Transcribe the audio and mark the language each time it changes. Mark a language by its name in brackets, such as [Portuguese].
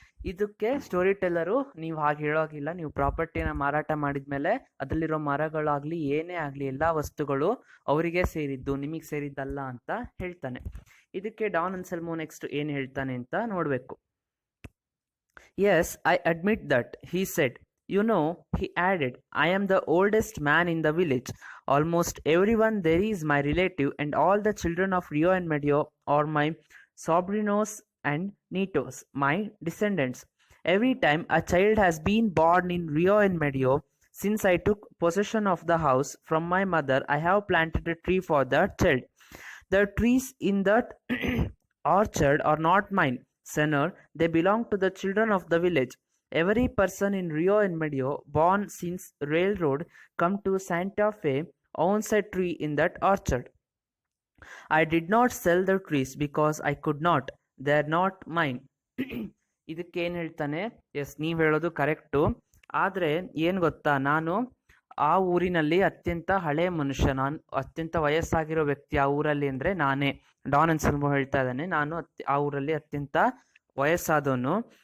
[Kannada] ಇದಕ್ಕೆ ಸ್ಟೋರಿ ಟೆಲ್ಲರು, ನೀವು ಹಾಗೆ ಹೇಳೋಗಿಲ್ಲ, ನೀವು ಪ್ರಾಪರ್ಟಿನ ಮಾರಾಟ ಮಾಡಿದ್ಮೇಲೆ ಅದರಲ್ಲಿರೋ ಮರಗಳಾಗ್ಲಿ ಏನೇ ಆಗಲಿ ಎಲ್ಲ ವಸ್ತುಗಳು ಅವರಿಗೆ ಸೇರಿದ್ದು, ನಿಮಗೆ ಸೇರಿದ್ದಲ್ಲ ಅಂತ ಹೇಳ್ತಾನೆ. ಇದಕ್ಕೆ ಡಾನ್ ಅನ್ಸೆಲ್ಮೋ ನೆಕ್ಸ್ಟ್ ಏನು ಹೇಳ್ತಾನೆ ಅಂತ ನೋಡಬೇಕು. [English] Yes, I admit that, he said. You know, he added, I am the oldest man in the village. Almost everyone there is my relative, and all the children of Rio and Medio are my sobrinos and nietos, my descendants. Every time a child has been born in Rio and Medio, since I took possession of the house from my mother, I have planted a tree for that child. The trees in that orchard are not mine, Senor, they belong to the children of the village. Every person in Rio and Medio born since railroad come to Santa Fe owns a tree in that orchard. I did not sell the trees because I could not. They are not mine. [Kannada] ಇದಕ್ಕೇನು ಹೇಳ್ತಾನೆ, S ನೀವು ಹೇಳೋದು correct, ಆದರೆ ಏನು ಗೊತ್ತಾ, ನಾನು ಆ ಊರಿನಲ್ಲಿ ಅತ್ಯಂತ ಹಳೆಯ ಮನುಷ್ಯ, ನಾನು ಅತ್ಯಂತ ವಯಸ್ಸಾಗಿರೋ ವ್ಯಕ್ತಿ ಆ ಊರಲ್ಲಿ ಅಂದರೆ ನಾನೇ. ಡಾನ್ ಅನ್ಸೆಲ್ಮೋ ಹೇಳ್ತಾ ಇದ್ದಾನೆ, ನಾನು ಆ ಊರಲ್ಲಿ ಅತ್ಯಂತ ವಯಸ್ಸಾದವನು.